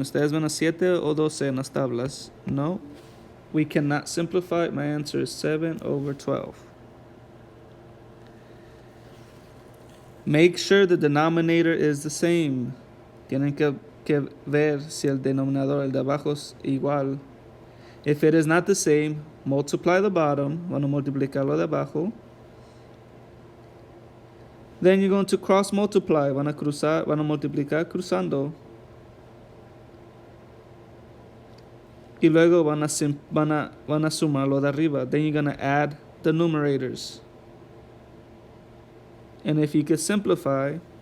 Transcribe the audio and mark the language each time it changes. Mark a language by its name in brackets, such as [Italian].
[Spanish] ¿Ustedes ven a 7 o 12 en las tablas? No. [English] We cannot simplify it. My answer is 7/12. Make sure the denominator is the same. [Spanish] Tienen que ver si el denominador, el de abajo, es igual. [English] If it is not the same, multiply the bottom. [Spanish] Van a multiplicar lo de abajo. [English] Then you're going to cross multiply. [Spanish] Van a multiplicar cruzando. Y luego van a sumar lo de arriba. [English] Then you're going to add the numerators. And if you could simplify.